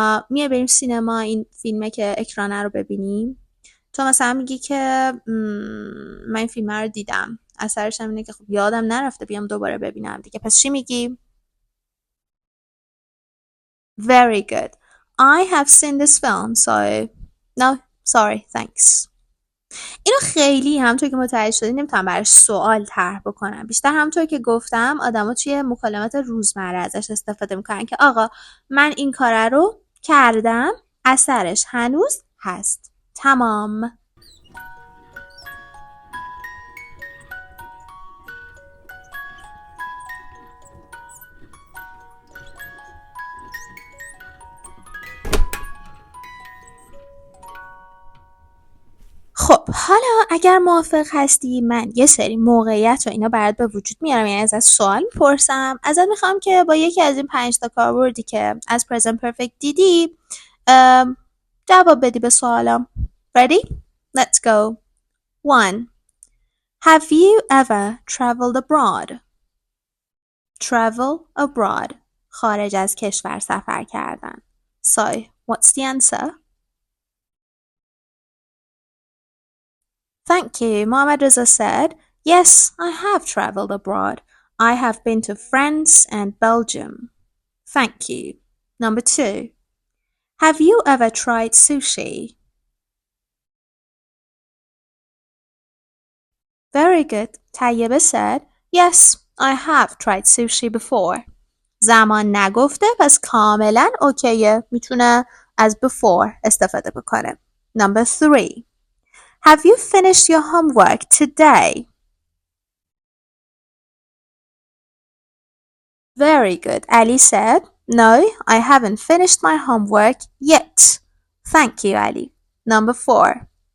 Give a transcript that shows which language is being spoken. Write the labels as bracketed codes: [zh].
[fa] میای بریم سینما این فیلمه که اکرانه رو ببینیم. تو مثلا میگی که من این فیلم رو دیدم، اثرش هم اینه که خب یادم نرفته بیام دوباره ببینم دیگه. پس چی میگی؟ [en] Very good. I have seen this film so no sorry thanks. [fa] اینو خیلی همونطور که متوجه شدی نمیتونم براش سوال طرح بکنم، بیشتر همونطور که گفتم آدما توی مکالمات روزمره ازش استفاده میکنن که آقا من این کار رو کردم، اثرش هنوز هست. تمام. خب حالا اگر موافق هستی من یه سری موقعیت و اینا برات به وجود میارم، یعنی ازت سوال میپرسم، ازت میخوام که با یکی از این 5 تا کاربردی که از present perfect دیدی جواب بدی به سوالم. [en] Ready? Let's go. 1. Have you ever traveled abroad? Travel abroad. [fa] خارج از کشور سفر کردن. [en] So, what's the answer? Thank you. Mohammed Reza said, yes, I have traveled abroad. I have been to France and Belgium. Thank you. Number 2. Have you ever tried sushi? Very good. Tayyebe said, yes, I have tried sushi before. [fa] زمان نگفته پس کاملا اوکیه، میتونه از before استفاده بکنه. [en] Number 3. Have you finished your homework today? Very good. Ali said, no, I haven't finished my homework yet. Thank you, Ali. Number 4.